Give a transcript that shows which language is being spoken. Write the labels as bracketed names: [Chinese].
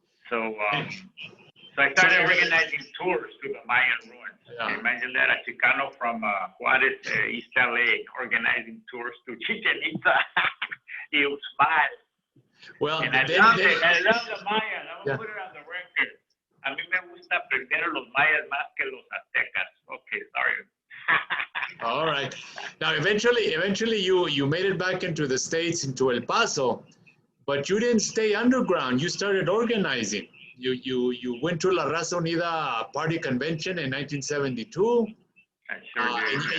[English] So I started organizing tours to the Mayan ruins. Yeah. Imagine that, a Chicano from Juarez, East LA, organizing tours to Chichen Itza. He was smart. Well, and I love the Mayan. I'm going to put it on the record. [Spanish] A mí me gusta aprender los mayas más que los aztecas. [English] Okay, sorry. All right. Now, eventually, you made it back into the States, into El Paso, but you didn't stay underground. You started organizing. You went to La Raza Unida Party Convention in 1972. I sure did.